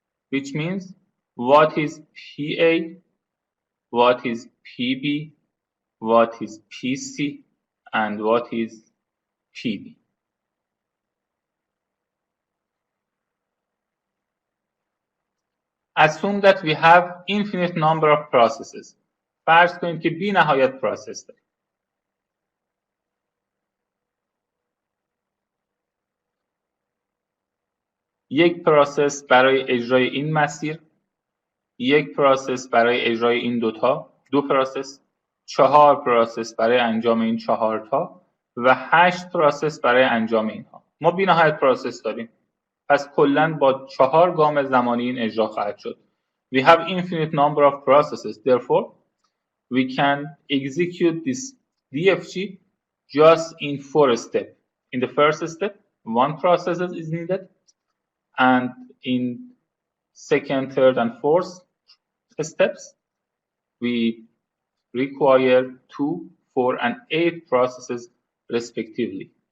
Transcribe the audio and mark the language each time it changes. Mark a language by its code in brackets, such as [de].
[en] Which means, what is PA, what is PB, what is PC, and what is PD? Assume that we have infinite number of processes. [fa] فرض کنیم که بی نهایت پروسس داریم. یک پروسس برای اجرای این مسیر، یک پروسس برای اجرای این دو پروسس، 4 پروسس برای انجام این 4 تا و 8 پروسس برای انجام اینها. ما بی نهایت پروسس داریم. پس کلاً با 4 گام زمانی این اجرا خواهد شد. [en] We have infinite number of processes. Therefore, we can execute this DFG just in 4 steps. In the first step, 1 process is needed, and in second, third, and fourth steps, we require 2, 4, and 8 processes respectively.